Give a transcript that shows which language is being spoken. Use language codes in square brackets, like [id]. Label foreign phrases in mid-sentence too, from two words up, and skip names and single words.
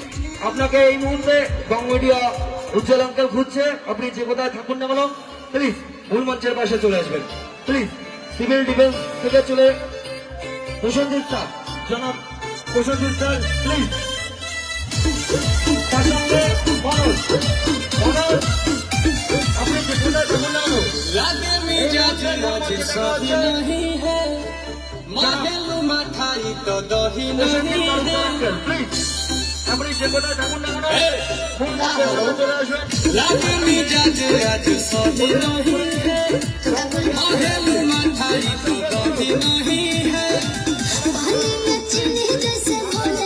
[bn] আপনাকে এই মুহূর্তে বং মিডিয়া উজ্জ্বল আঙ্কেল খুঁজছে, আপনি যে কোথায় থাকুন না কেন প্লিজ মূল মঞ্চের পাশে চলে আসবেন, প্লিজ। [en] civil defence [bn] থেকে চলে প্রসেনজিৎ স্যার, জনাব প্রসেনজিৎ স্যার, প্লিজ। তার সঙ্গে মনোজ, মনোজ আপনি যে কোথায় থাকুন না কেন [bho] लागे मिजाज आज सही नहीं है माहेलू मठाई तो दही नहीं है [bn] প্লিজ আপনি যে কোথায় থাকুন না কেন মূল মঞ্চের পাশে চলে আসবেন। [bho] लागे मिजाज आज सही नहीं है माहेलू मठाई तो दही नहीं है पानी में चीनी जैसे